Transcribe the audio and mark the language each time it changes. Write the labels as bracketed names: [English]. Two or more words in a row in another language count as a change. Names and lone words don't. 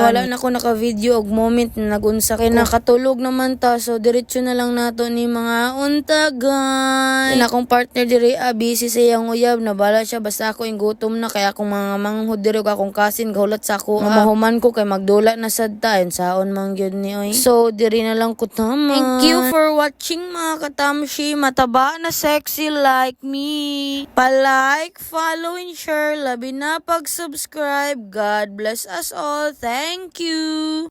[Cebuano] Wala na ko naka video og moment na nagunsa kay nakatulog naman ta so diretso na lang nato ni mga untagan. Na akong partner diri busy sa iyang uyab na bala siya basta ako gutom na kaya akong mga manghud diri og akong kasin gahulat sa ako. Mahuman ko kay magdula na sad ta saon man gyud ni oy. So diri na lang ko tama. [English] Thank you for watching [Cebuano] mga katamshi. Mataba na [English] sexy like me. Pa-like, follow, and share. [Cebuano] Labi na pag-subscribe. [English] God bless us all. Thank you.